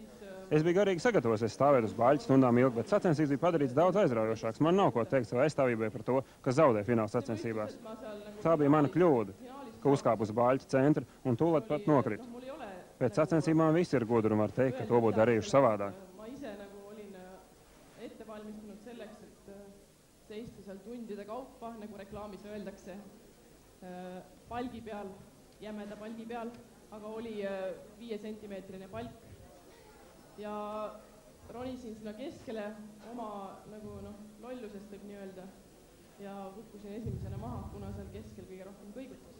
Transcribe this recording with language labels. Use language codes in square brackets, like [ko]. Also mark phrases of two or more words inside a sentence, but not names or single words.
[lv] Es biju garīgi sagatavosies stāvēt uz bāļķa stundām ilgi, bet sacensības bija padarīts daudz aizraujošāks. Man nav ko teikt savai aizstāvībai par to, ka zaudēja fināla sacensībās. Tā bija mana kļūda, ka uzkāpu uz bāļķa centra un tūlīt pat nokritu. Pēc sacensībām visi ir gudri un var teikt, ka to būtu darījuši savādāk. [et] Valmistunud selleks, et seista seal tundide kaupa, nagu reklaamis öeldakse, palgi peal, jämeda palgi peal, aga oli 5-sentimeetrine palk. Ja ronisin sinna keskele oma nagu lollusest võib nii öelda ja kukkusin esimesena maha, kuna seal keskel kõige rohkem kõigutas.